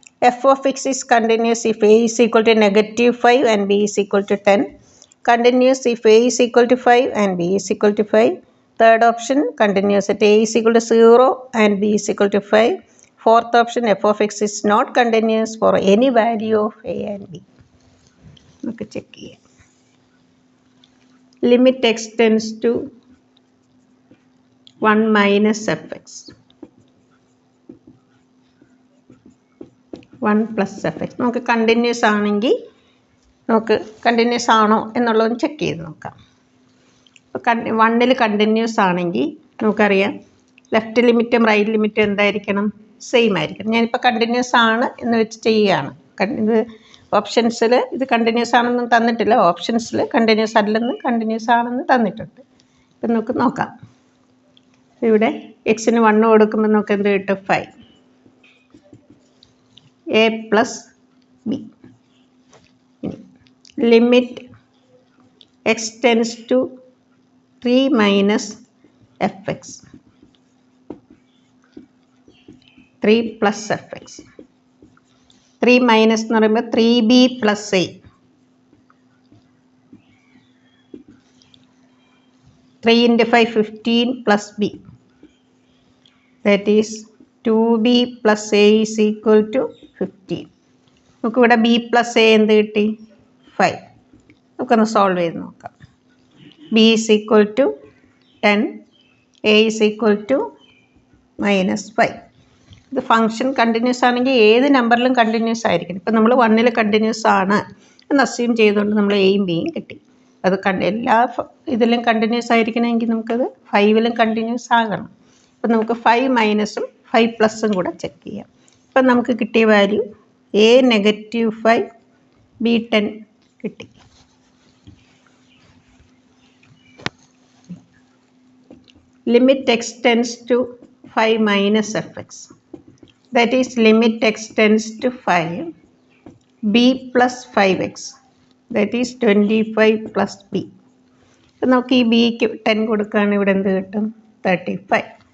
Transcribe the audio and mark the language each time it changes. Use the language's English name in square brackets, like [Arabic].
[English] F of x is continuous if a is equal to -5 and b is equal to 10. Continuous if a is equal to 5 and b is equal to 5. Third option, continuous at a is equal to 0 and b is equal to 5. Fourth option, f of x is not continuous for any value of a and b. [Malayalam] നമുക്ക് check ചെയ്യാം. [English] Limit x tends to 1 minus fx, 1 plus fx. [Malayalam] നമുക്ക് continuous ആണെങ്കിൽ നമുക്ക് continuous ആണോ എന്നുള്ളതൊന്ന് check ചെയ്ത് നോക്കാം. ഇപ്പോൾ 1ൽ കണ്ടിന്യൂസ് ആണെങ്കിൽ നമുക്കറിയാം ലെഫ്റ്റ് ലിമിറ്റും റൈറ്റ് ലിമിറ്റും എന്തായിരിക്കണം? സെയിം ആയിരിക്കണം. ഞാനിപ്പോൾ കണ്ടിന്യൂസ് ആണ് എന്ന് വെച്ച് ചെയ്യുകയാണ്. ഇത് ഓപ്ഷൻസിൽ ഇത് കണ്ടിന്യൂസ് ആണെന്നും തന്നിട്ടില്ല, ഓപ്ഷൻസിൽ കണ്ടിന്യൂസ് അല്ലെന്നും കണ്ടിന്യൂസ് ആണെന്ന് തന്നിട്ടുണ്ട്. ഇപ്പം നമുക്ക് നോക്കാം. ഇവിടെ എക്സിന് 1 കൊടുക്കുമ്പോൾ നമുക്ക് എന്ത് കിട്ടും? [English] 5 a plus b. Limit x tends to 3 minus fx, 3 plus fx. [Malayalam] 3 minus എന്ന് പറയുമ്പോൾ [English] 3b plus a. 3 into 5 15 plus b. That is 2b plus a is equal to 15. [Malayalam] നമുക്കിവിടെ b plus a എന്ത് കിട്ടി? 5. നമുക്കൊന്ന് സോൾവ് ചെയ്ത് നോക്കാം. [English] b is equal to 10, a is equal to -5. [Malayalam] ഇത് function continuous ആണെങ്കിൽ ഏത് നമ്പറിലും കണ്ടിന്യൂസ് ആയിരിക്കും. ഇപ്പം നമ്മൾ 1ൽ കണ്ടിന്യൂസ് ആണ് എന്ന് അസ്യൂം ചെയ്തുകൊണ്ട് നമ്മൾ എയും ബിയും കിട്ടി. അത് എല്ലാ ഇതിലും കണ്ടിന്യൂസ് ആയിരിക്കണമെങ്കിൽ നമുക്കത് 5ലും കണ്ടിന്യൂസ് ആകണം. അപ്പം നമുക്ക് 5 മൈനസും 5 പ്ലസും കൂടെ ചെക്ക് ചെയ്യാം. ഇപ്പം നമുക്ക് കിട്ടിയ വാല്യൂ a -5, b 10 കിട്ടി. [English] Limit x tends to 5 minus fx. That is limit x tends to 5, b plus 5x. That is 25 plus b. [Malayalam] അപ്പം നമുക്ക് ഈ ബിക്ക് 10 കൊടുക്കുകയാണ്. ഇവിടെ എന്ത് കിട്ടും? 35.